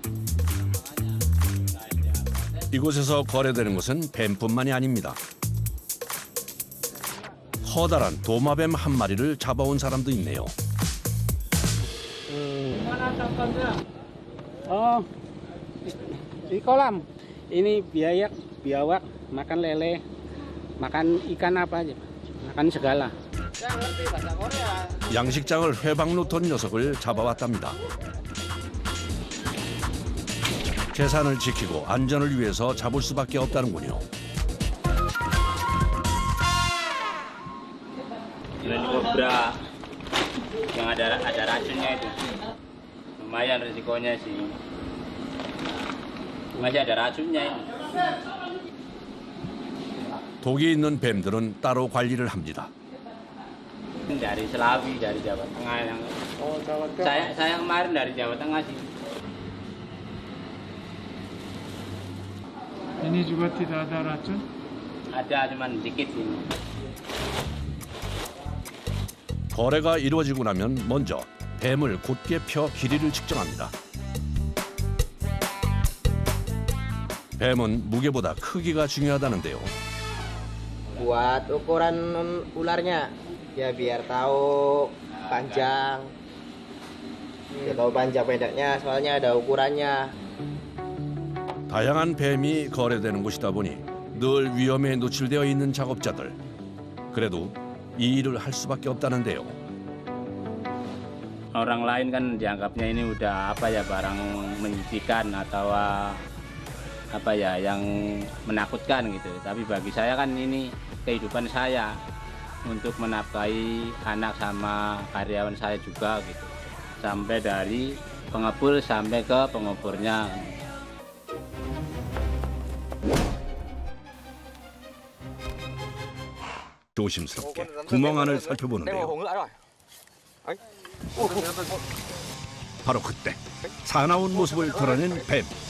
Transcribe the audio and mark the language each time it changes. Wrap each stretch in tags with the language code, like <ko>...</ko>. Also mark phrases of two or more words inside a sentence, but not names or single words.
<ko>이곳에서 거래되는 것은 뱀뿐만이 아닙니다. 커다란 도마뱀 한 마리를 잡아온 사람도 있네요.</ko> <id>Mana contohnya? Oh, di kolam. Ini biawak, makan lele, makan ikan apa aja, makan segala.</id> <ko>양식장을 회방 놓던 녀석을 잡아왔답니다. 재산을 지키고 안전을 위해서 잡을 수밖에 없다는군요.</ko> <id>Ini kobra yang ada racunnya itu. Lumayan risikonya sih. Masih ada racunnya ini.</id> <ko>독이 있는 뱀들은 따로 관리를 합니다.</ko> <id>Dari Selawi, dari Jawa Tengah yang saya kemarin dari Jawa Tengah sih. Ini juga tidak ada racun? Ada cuman dikit ini.</id> <ko>거래가 이루어지고 나면 먼저 뱀을 곧게 펴 길이를 측정합니다. 뱀은 무게보다 크기가 중요하다는데요.</ko> <id>Buat ukuran ularnya, ya biar tahu panjang. Biar tahu panjang pendeknya, soalnya ada ukurannya.</id> <ko>다양한 뱀이 거래되는 곳이다 보니 늘 위험에 노출되어 있는 작업자들. 그래도 이 일을 할 수밖에 없다는데요.</ko> <id>Orang lain kan dianggapnya ini udah apa ya, barang menjijikan atau apa ya, yang menakutkan gitu. Tapi bagi saya kan ini kehidupan saya untuk menafkahi anak sama karyawan saya juga gitu. Sampai dari pengepul sampai ke penguburnya.</id> <ko>조심스럽게 구멍 안을 살펴보는데요. 바로 그때 사나운 모습을 드러낸 뱀.</ko>